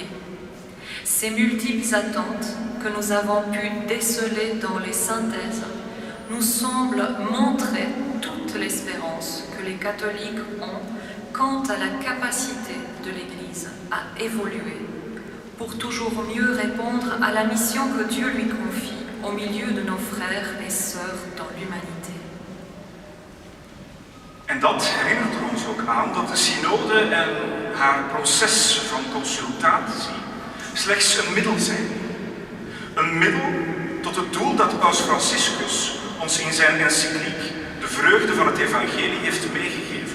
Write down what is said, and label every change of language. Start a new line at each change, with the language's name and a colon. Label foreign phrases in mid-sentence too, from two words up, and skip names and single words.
French: Ces multiples attentes que nous avons pu déceler dans les synthèses nous semblent montrer toute l'espérance que les catholiques ont quant à la capacité de l'Église à évoluer pour toujours mieux répondre à la mission que Dieu lui confie au milieu de nos frères et sœurs dans l'humanité.
Dutch: En dat herinnert ons ook aan dat de synode en haar proces van consultatie slechts een middel zijn. Een middel tot het doel dat Paus Franciscus ons in zijn encycliek de vreugde van het evangelie heeft meegegeven.